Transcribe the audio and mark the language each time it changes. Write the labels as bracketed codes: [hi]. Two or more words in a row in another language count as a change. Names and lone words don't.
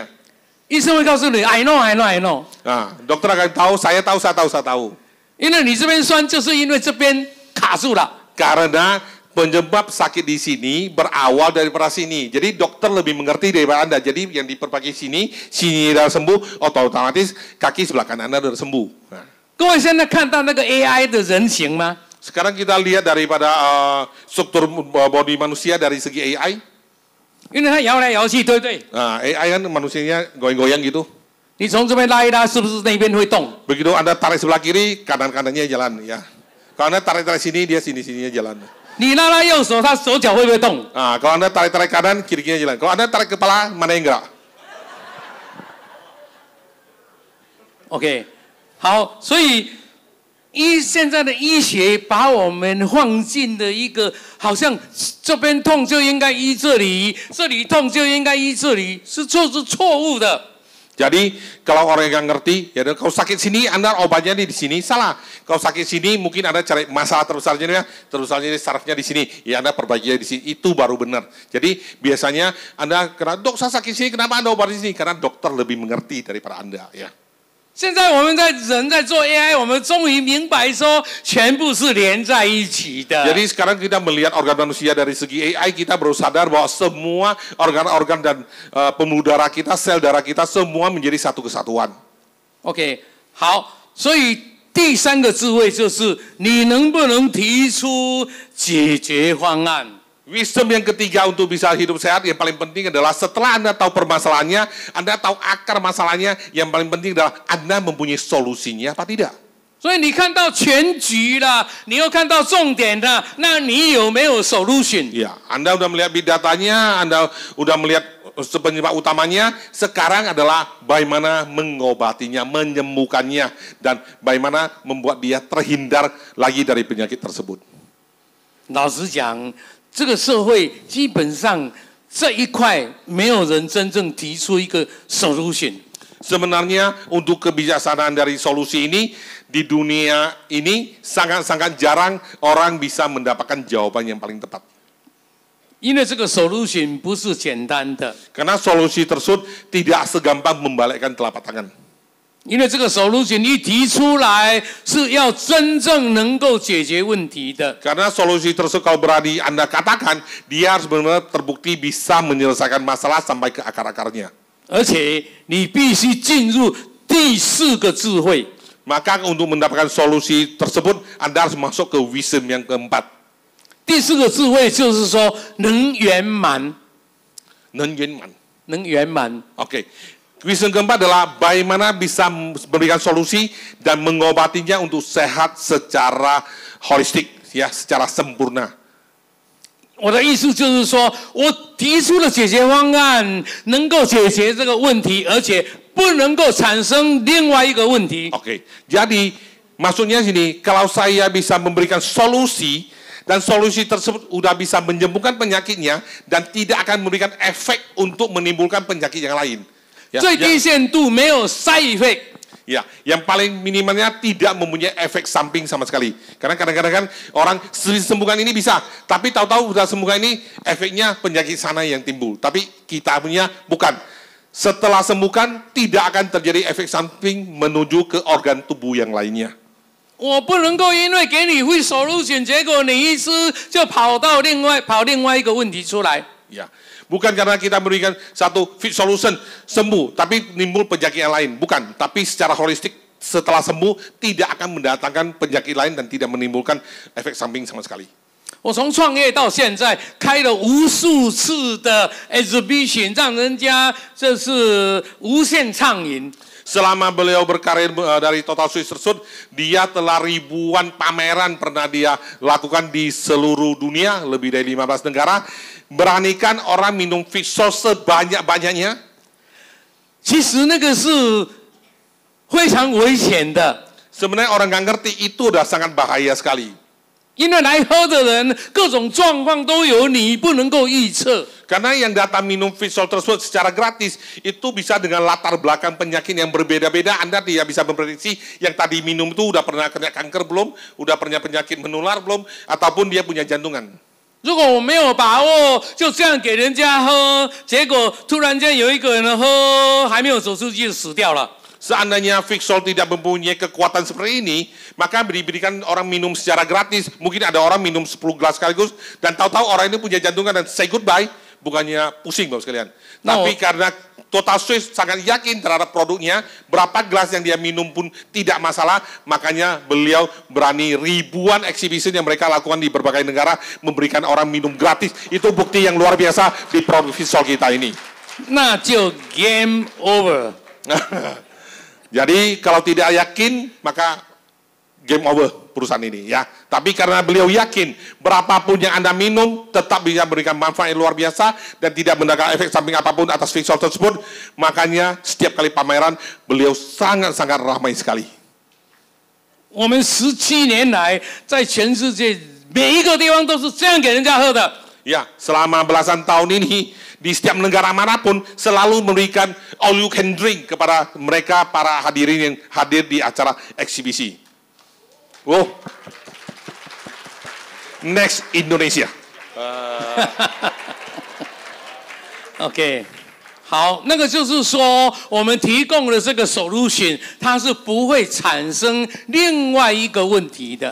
[zh] 医生会告诉你 [en] I know I know I know， [id] Nah, dokter akan tahu, saya tahu. [zh] 因为你这边酸，就是因为这边卡住了。 [id] Karena penyebab sakit di sini berawal daripada sini. Jadi dokter lebih mengerti daripada Anda. Jadi yang diperbaiki sini sudah sembuh, otomatis kaki sebelah kanan Anda sudah sembuh. Nah. [zh] 各位现在看到那个 AI 的人形吗？ [id] Sekarang kita lihat daripada struktur body manusia dari segi AI. [zh] 因为它摇来摇去，对不对？ [id] Nah, AI kan manusianya goyang-goyang gitu. [zh] 你从这边拉一拉，是不是那边会动？ [id] Begitu Anda tarik sebelah kiri, kanan-kanannya jalan ya. Kalau Anda tarik-tarik sini, dia sini-sininya jalan. [zh] 你拉拉右手，它手脚会不会动？ [id] Nah, kalau Anda tarik-tarik kanan, kiri-kirinya jalan. Kalau Anda tarik kepala, mana yang gerak? [zh] OK， 好，所以现在的医学把我们放进了一个好像这边痛就应该医这里，这里痛就应该医这里，是错误的。 [id] Jadi kalau orang yang ngerti, ya kalau sakit sini Anda obatnya di sini salah. Kalau sakit sini mungkin Anda cari masalah terbesarnya sarafnya di sini, ya Anda perbaikinya di sini. Itu baru benar. Jadi biasanya Anda kena dok saya sakit sini, kenapa Anda obat di sini? Karena dokter lebih mengerti daripada Anda, ya. [zh] 现在我们人在做 AI， 我们终于明白说，全部是连在一起的。 [id] Jadi sekarang kita melihat organ manusia dari segi AI, kita baru sadar bahwa semua organ-organ dan pembuluh darah kita, sel darah kita semua menjadi satu kesatuan. [zh] OK， 好，所以第三个智慧就是你能不能提出解决方案。 [id] Wisdom yang ketiga untuk bisa hidup sehat yang paling penting adalah setelah Anda tahu permasalahannya, Anda tahu akar masalahnya, yang paling penting adalah Anda mempunyai solusinya apa tidak. [zh] 所以你看到全局了，你又看到重点了，那你有没有 solution？ [id] Ya, Anda udah melihat [en] big datanya, [id] Anda udah melihat penyebab utamanya, sekarang adalah bagaimana mengobatinya, menyembuhkannya, dan bagaimana membuat dia terhindar lagi dari penyakit tersebut. [zh] 老实讲，这个社会基本上这一块没有人真正提出一个 solution。 [id] Sebenarnya untuk kebijaksanaan dari solusi ini di dunia ini sangat-sangat jarang orang bisa mendapatkan jawaban yang paling tepat. [zh] 因为这个 solution 不是简单的， [id] Karena solusi tersebut tidak segampang membalikkan telapak tangan. [zh] 因为这个 solution 一提出来是要真正能够解决问题的。 [id] Karena solusi tersebut kalau berani Anda katakan, dia harus benar-benar terbukti bisa menyelesaikan masalah sampai ke akar-akarnya. [zh] 而且你必须进入第四个智慧。 [id] Maka untuk mendapatkan solusi tersebut, Anda harus masuk ke wisdom yang keempat. [zh] 第四个智慧就是说能圆满， Nenyenman. 能圆满。 [id] Oke. Wisdom keempat adalah bagaimana bisa memberikan solusi dan mengobatinya untuk sehat secara holistik, ya, secara sempurna. [zh] 我的意思就是说，我提出了解决方案，能够解决这个问题，而且不能够产生另外一个问题。 [id] Oke. Jadi maksudnya sini, kalau saya bisa memberikan solusi dan solusi tersebut sudah bisa menyembuhkan penyakitnya dan tidak akan memberikan efek untuk menimbulkan penyakit yang lain. Ya, [zh] 最低限度没有 [en] side effect， [id] Ya, yang paling minimalnya tidak mempunyai efek samping sama sekali. Karena kadang-kadang kan orang sembuhkan ini bisa, tapi tahu-tahu sudah sembuhkan ini efeknya penyakit sana yang timbul. Tapi kita punya bukan. Setelah sembuhkan tidak akan terjadi efek samping menuju ke organ tubuh yang lainnya. [zh] 我不能够因为给你 [en] fit solution， [zh] 结果你医师就跑另外一个问题出来。 [id] Ya, bukan karena kita memberikan satu [en] fit solution [id] sembuh, tapi nimbul penyakit yang lain. Bukan, tapi secara holistik setelah sembuh tidak akan mendatangkan penyakit lain dan tidak menimbulkan efek samping sama sekali. [zh] 我从创业到现在开了无数次的 exhibition， 让人家这是无限畅饮。 [id] Selama beliau berkarir dari Total Swiss tersebut, dia telah ribuan pameran pernah dia lakukan di seluruh dunia, lebih dari 15 negara. Beranikan orang minum Fixol sebanyak-banyaknya? [zh] 其实那个是非常危险的。 [id] Sebenarnya orang nggak ngerti itu udah sangat bahaya sekali. [zh] 因为来喝的人各种状况都有，你不能够预测。 [id] Karena yang datang minum Fixol tersebut secara gratis, itu bisa dengan latar belakang penyakit yang berbeda-beda. Anda tidak bisa memprediksi yang tadi minum itu udah pernah kena kanker belum, udah pernah penyakit menular belum, ataupun dia punya jantungan. [zh] 如果我没有把握，就这样给人家喝，结果突然间有一个人喝，还没有走出去就死掉了。 [id] Seandainya Fixol tidak mempunyai kekuatan seperti ini, maka diberikan orang minum secara gratis. Mungkin ada orang minum 10 gelas sekaligus, dan tahu-tahu orang ini punya jantungan dan [en] say goodbye, [id] bukannya pusing Bapak sekalian. Tapi karena Total Swiss sangat yakin terhadap produknya, berapa gelas yang dia minum pun tidak masalah, makanya beliau berani ribuan exhibition yang mereka lakukan di berbagai negara, memberikan orang minum gratis. Itu bukti yang luar biasa di produk Fixol kita ini. [zh] 那就 [en] game over。 [id] Jadi kalau tidak yakin, maka [en] game over [id] perusahaan ini ya. Tapi karena beliau yakin berapapun yang Anda minum tetap bisa memberikan manfaat yang luar biasa dan tidak mendatangkan efek samping apapun atas Fixol tersebut, makanya setiap kali pameran beliau sangat-sangat ramai sekali. [zh] 我们17年来在全世界每一个地方都是这样给人家喝的。 [id] Ya, selama belasan tahun ini di setiap negara manapun selalu memberikan [en] all you can drink [id] kepada mereka para hadirin yang hadir di acara eksibisi. [en] Wow. Next Indonesia. [zh] OK， 好，那个就是说，我们提供的这个 solution， 它是不会产生另外一个问题的。